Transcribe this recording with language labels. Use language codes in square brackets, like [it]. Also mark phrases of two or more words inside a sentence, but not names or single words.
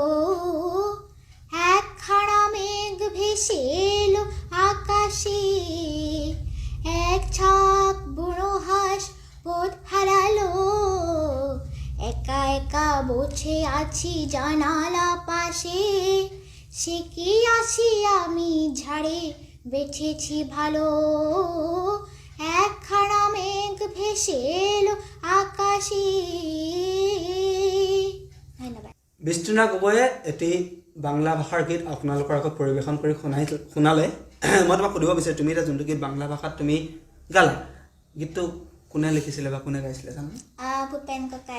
[bn] একখানা মেঘ ভেসে এলো আকাশে এক ঝাঁক বুড়ো হাঁস পথ হারালো একা একা বসে আছি জানালা পাশে সে কি আসি আমি ঝাড়ে বেছেছি ভালো একখানা মেঘ ভেসে এলো আকাশে ধন্যবাদ [as] বিস্তীৰ্ণা গগৈয়ে এটি বাংলা ভাষাৰ গীত আপোনালোকৰ আগত পৰিৱেশন কৰি শুনালে মই তোমাক সুধিব বিচাৰোঁ তুমি এতিয়া যোনটো গীত বাংলা ভাষাত তুমি গালা গীতটো কোনে লিখিছিলে বা কোনে গাইছিলে জানো ভূপেন ককাই